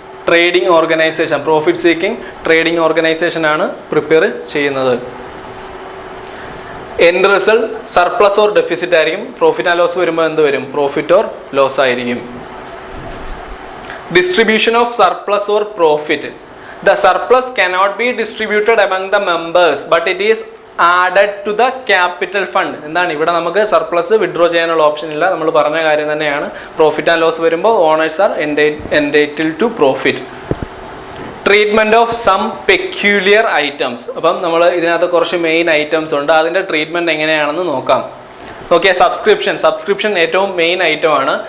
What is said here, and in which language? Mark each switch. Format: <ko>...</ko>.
<ml>Trading organisation, profit seeking trading organisation ആണ് prepare ചെയ്യുന്നത്. End result surplus or deficit ആയിരിക്കും. Profit and loss വരുമ്പോൾ എന്ത് വരും? പ്രോഫിറ്റ് ഓർ ലോസ് ആയിരിക്കും.</ml> <en>Distribution of surplus or profit. The surplus cannot be distributed among the members but it is added to the capital fund.</en> <ml>എന്താണ് ഇവിടെ? നമുക്ക് surplus withdraw ചെയ്യാനുള്ള option ഇല്ല. നമ്മൾ പറഞ്ഞ കാര്യം തന്നെയാണ്.</ml> <en>Profit and loss വരുമ്പോൾ owners are entitled to profit. Treatment of some peculiar items.</en> <ml>അപ്പം നമ്മൾ ഇതിനകത്ത് കുറച്ച് മെയിൻ ഐറ്റംസ് ഉണ്ട്. അതിന്റെ ട്രീറ്റ്മെന്റ് എങ്ങനെയാണെന്ന് നോക്കാം. ഓക്കെ, സബ്സ്ക്രിപ്ഷൻ ഏറ്റവും മെയിൻ ഐറ്റം ആണ്.</ml>